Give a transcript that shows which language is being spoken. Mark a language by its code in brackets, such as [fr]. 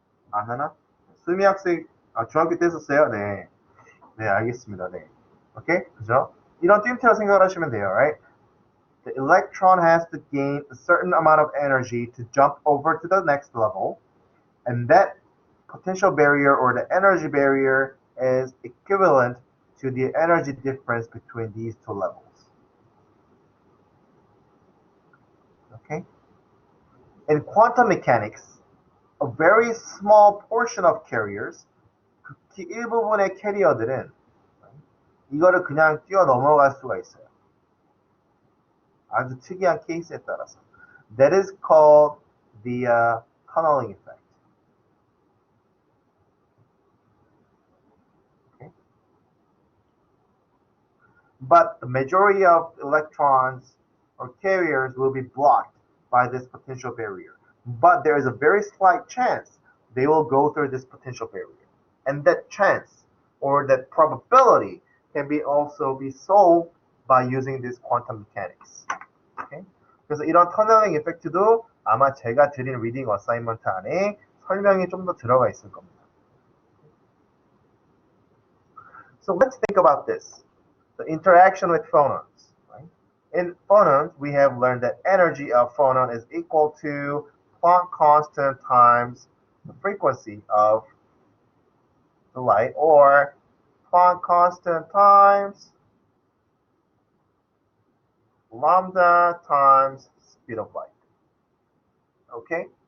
[ko] 안 하나? 수미 학생, 중학교 때 했었어요? 네. 네, 알겠습니다. 네. 오케이? 그죠? 이런 뜀틀을 생각을 하시면 돼요. [en] Right? The electron has to gain a certain amount of energy to jump over to the next level, and that potential barrier or the energy barrier is equivalent to the energy difference between these two levels. Okay? In quantum mechanics, a very small portion of carriers, [ko] 극히 일부분의 캐리어들은 이거를 그냥 뛰어넘어갈 수가 있어요. 아주 특이한 케이스에 따라서. [en] That is called the tunneling effect. Okay? But the majority of electrons or carriers will be blocked by this potential barrier. But there is a very slight chance they will go through this potential barrier. And that chance or that probability can be also be solved by using this quantum mechanics. Okay? [ko] 그래서 이런 터널링 이펙트도 아마 제가 드린 리딩 어사이먼트 안에 설명이 좀 더 들어가 있을 겁니다. [en] So let's think about this. The interaction with phonons. Right? In phonons, we have learned that energy of phonon is equal to Planck constant times the frequency of the light, or Planck constant times lambda times speed of light. Okay?